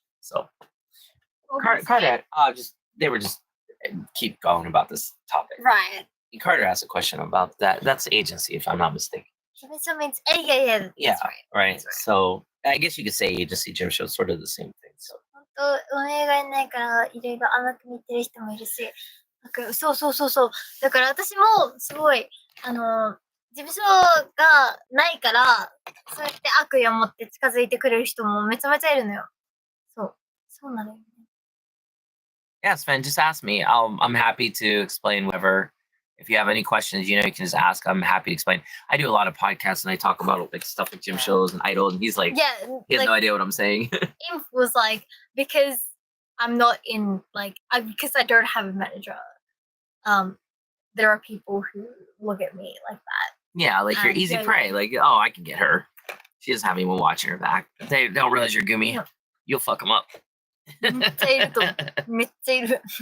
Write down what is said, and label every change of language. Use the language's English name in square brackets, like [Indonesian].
[English] So, Carter, they were just keep going about this topic, right? Carter asked a question about that. That's agency, if I'm not mistaken. So means yeah. Yeah, That's right. That's right. So I guess you could say agency gym show is sort of the same thing. So [Japanese] 本当運営がいないからいろいろ甘く見てる人もいるし、そう。だから私もすごい事務所がないからそうやって悪意を持って近づいてくれる人もめちゃめちゃいるのよ。そうなのよね。 [English] Yeah, Sven, just ask me. I'm happy to explain whatever. If you have any questions, you can just ask. I'm happy to explain. I do a lot of podcasts and I talk about like stuff like gym shows and idol, and he's like, he has no idea what I'm saying. Inf was like, because I'm not in because I don't have a manager. There are people who look at me like that. Yeah, like you're easy prey. Like, oh, I can get her. She doesn't have anyone watching her back. They don't realize you're Gumi. Yeah. You'll fuck them up. [Japanese] めっちゃいるとめっちゃいる。